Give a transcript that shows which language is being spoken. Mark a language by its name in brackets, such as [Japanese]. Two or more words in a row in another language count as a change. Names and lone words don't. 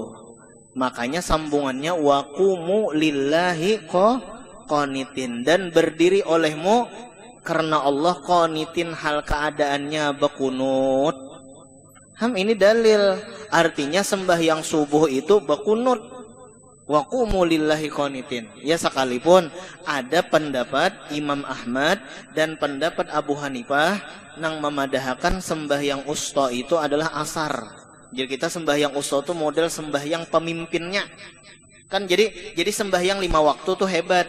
[Banjar] Makanya sambungannya [Arabic] waqumu lillahi qanitin, [Banjar] dan berdiri olehmu karena Allah qanitin hal keadaannya berkunut. Ini dalil. Artinya sembahyang subuh itu berkunut. [Arabic] Wa qumu lillahi qanitin. [Banjar] Ya sekalipun ada pendapat Imam Ahmad dan pendapat Abu Hanifah nang memadahkan sembahyang usta itu adalah asar. Jadi kita sembahyang usta itu model sembahyang pemimpinnya. Kan jadi sembahyang 5 waktu tuh hebat.